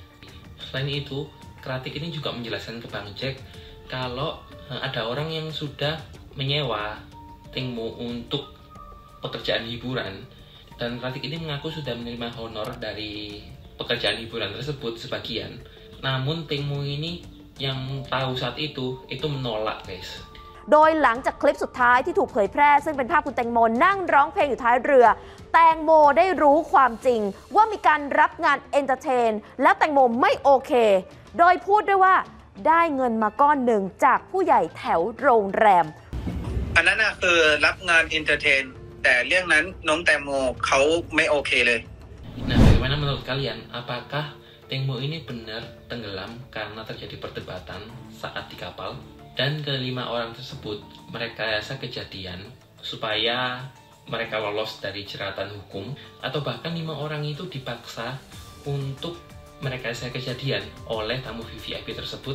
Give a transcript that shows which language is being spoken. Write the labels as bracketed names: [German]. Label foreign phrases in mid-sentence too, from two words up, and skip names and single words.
[Indonesian] Selain itu, Kratik ini juga menjelaskan ke Bang Jack kalau ada orang yang sudah menyewa Tengmo untuk pekerjaan hiburan dan Kratik ini mengaku sudah menerima honor dari pekerjaan hiburan tersebut sebagian. Namun Tengmo ini yang tahu saat itu menolak, guys. [Thai] โดยหลังจากคลิปสุดท้ายที่ถูกเผยแพร่ซึ่งเป็นภาพคุณแตงโมนั่งร้องเพลงอยู่ท้ายเรือแตงโมได้รู้ความจริงว่ามีการรับงานเอนเตอร์เทนแล้วแตงโมไม่โอเคโดยพูดด้วยว่าได้เงินมาก้อนหนึ่งจากผู้ใหญ่แถวโรงแรม อันนั้นคือรับงานเอนเตอร์เทนแต่เรื่องนั้นน้องแตงโมเขาไม่โอเคเลย [Indonesian] Nah, bagaimana menurut kalian? Apakah Tengmo ini benar tenggelam karena terjadi perdebatan saat di kapal? Dan kelima orang tersebut merekayasa kejadian supaya mereka lolos dari jeratan hukum, atau bahkan 5 orang itu dipaksa untuk merekayasa kejadian oleh tamu VVIP tersebut.